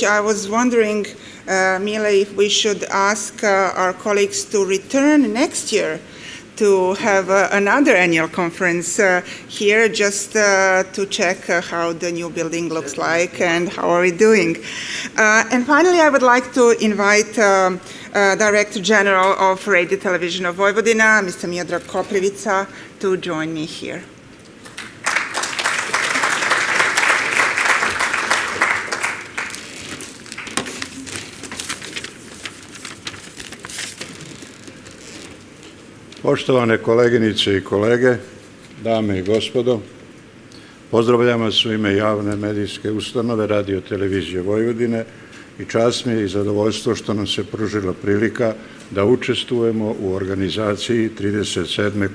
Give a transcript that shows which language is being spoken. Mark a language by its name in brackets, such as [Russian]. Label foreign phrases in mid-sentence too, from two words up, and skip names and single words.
[English] I was wondering, Mile, if we should ask our colleagues to return next year to have another annual conference here, just to check how the new building looks like and how are we doing. And finally, I would like to invite Director General of Radio Television of Vojvodina, Mr. Miodrag Koprivica, to join me here. [Serbian] Poštovane koleginice i kolege, dame i gospodo, pozdravljam vas u ime javne medijske ustanove Radio Televizije Vojvodine i čast mi je i zadovoljstvo što nam se pružila prilika da učestvujemo u organizaciji 37.